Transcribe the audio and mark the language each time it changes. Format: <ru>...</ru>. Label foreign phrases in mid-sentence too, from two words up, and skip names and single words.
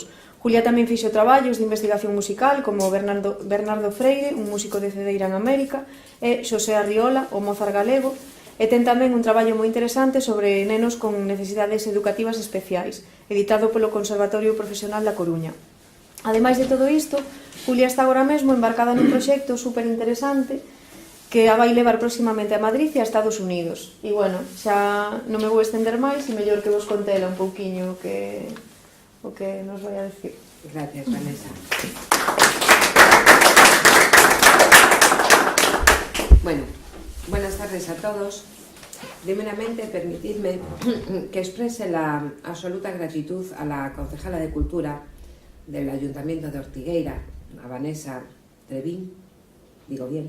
<gl>Julia tamén fixo traballos de investigación musical como Bernardo Freire, un músico de Cedeira en América, e Xosé Arriola, o Mozart galego, e ten tamén un traballo moi interesante sobre nenos con necesidades educativas especiais, editado polo Conservatorio Profesional da Coruña. Ademais de todo isto, Julia está agora mesmo embarcada nun proxecto super interesante que a vai levar próximamente a Madrid e a Estados Unidos. E, bueno, xa non me vou estender máis e mellor que vos contela un pouquiño o que nos vai a decir.</gl> <es>Gracias, Vanessa. Bueno, buenas tardes a todos. Primeramente, permitidme que exprese la absoluta gratitud a la concejala de Cultura del Ayuntamiento de Ortigueira, a Vanessa Trevín, digo bien,</es>